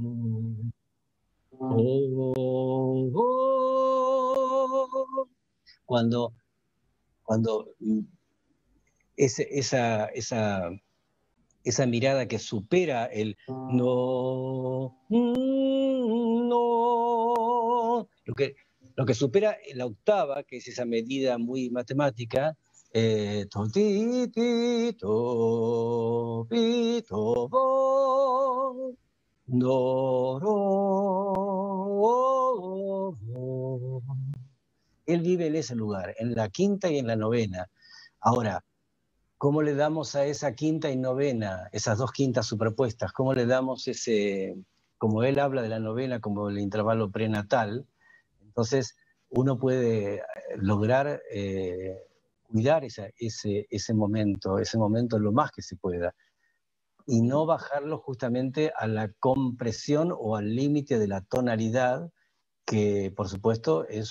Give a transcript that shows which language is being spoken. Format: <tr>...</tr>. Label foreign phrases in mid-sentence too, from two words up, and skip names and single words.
<es>oh, oh, cuando, cuando esa mirada que supera el no, no, lo que supera la octava, que es esa medida muy matemática, to, ti, ti, to, pi, to, bo, do, ro, oh. Él vive en ese lugar, en la quinta y en la novena. Ahora, ¿cómo le damos a esa quinta y novena, esas dos quintas superpuestas, cómo le damos como él habla de la novena como el intervalo prenatal? Entonces uno puede lograr cuidar ese momento lo más que se pueda, y no bajarlo justamente a la compresión o al límite de la tonalidad, que por supuesto</es>